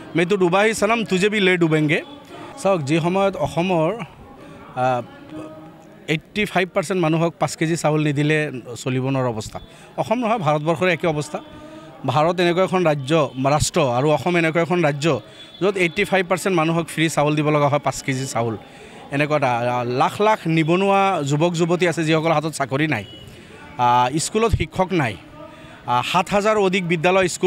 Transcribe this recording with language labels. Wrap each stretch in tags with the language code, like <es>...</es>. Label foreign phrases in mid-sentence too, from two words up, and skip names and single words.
<hi>मैं तो डूबा ही सनम तुझे भी ले डूबेंगे</hi> <as>চাওক যি সময়ত অসমৰ 85% মানুহক 5 কেজি চাউল নিদিলে চলিব নোৱাৰা অৱস্থা অসম নহয় ভাৰতবৰ্ষৰ একে অৱস্থা ভাৰত এনেকুৱা এখন ৰাষ্ট্ৰ আৰু অসম এনেকুৱা এখন ৰাজ্য য'ত 85% মানুহক ফ্ৰী চাউল দিব লগা হয় 5 কেজি চাউল এনেকুৱা লাখ লাখ নিবনুৱা যুৱক যুৱতী আছে যিসকলৰ হাতত চাকৰি নাই স্কুলত শিক্ষক নাই 7000 অধিক বিদ্যালয় স্কুল</as>